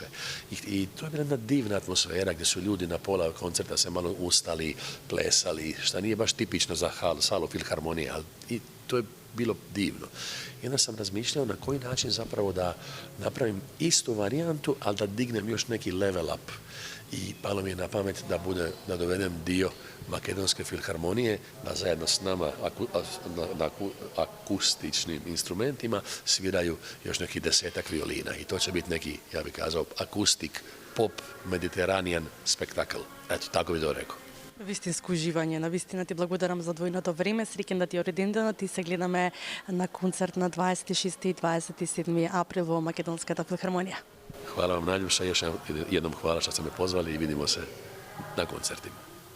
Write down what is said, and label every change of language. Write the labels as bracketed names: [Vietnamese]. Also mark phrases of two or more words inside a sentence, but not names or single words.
[Croatian] I to je bila jedna divna atmosfera gdje su ljudi na pola koncerta se malo ustali, plesali, što nije baš tipično za salu filharmonije, ali i to je bilo divno. I onda sam razmišljao na koji način zapravo da napravim istu varijantu, ali da dignem još neki [English] level up. [Croatian] I palo mi je na pamet da dovedem dio Makedonske filharmonije, da zajedno s nama na akustičnim instrumentima sviraju još neki 10-ak violina. I to će biti neki, ja bih kazao, akustik, pop, mediteranijan spektakl. Eto, tako bi to rekao. [Macedonian] Вистинско уживање. Навистина ти благодарам за двојното време. Среќен да ти е роденденот и се гледаме на концерт на 26 и 27 април во Македонската филхармонија. [Croatian] Hvala vam najljepša, još jednom hvala što ste me pozvali i vidimo se na koncertima.